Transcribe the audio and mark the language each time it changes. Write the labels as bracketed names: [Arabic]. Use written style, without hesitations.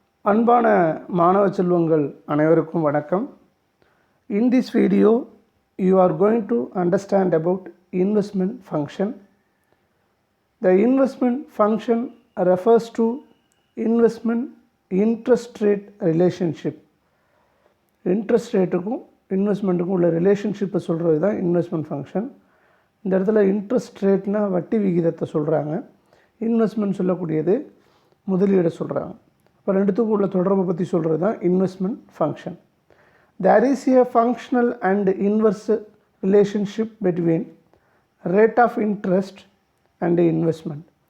[Tamil] அன்பான மாணவ செல்வங்கள் அனைவருக்கும் வணக்கம். [English] In this video you are going to understand about investment function. The investment function refers to investment interest rate relationship. [Tamil] Interest rateக்கும் இன்வெஸ்ட்மெண்ட்டுக்கும் உள்ள ரிலேஷன்ஷிப்பை சொல்கிறது தான் இன்வெஸ்ட்மெண்ட் ஃபங்க்ஷன். இந்த இடத்துல இன்ட்ரெஸ்ட் ரேட்னா வட்டி விகிதத்தை சொல்கிறாங்க, இன்வெஸ்ட்மெண்ட் சொல்லக்கூடியது முதலீடை சொல்கிறாங்க. இப்போ ரெண்டுத்துக்கும் உள்ள தொடர்பை பற்றி சொல்கிறது தான் investment function. [English] There is a functional and inverse relationship between rate of interest and investment.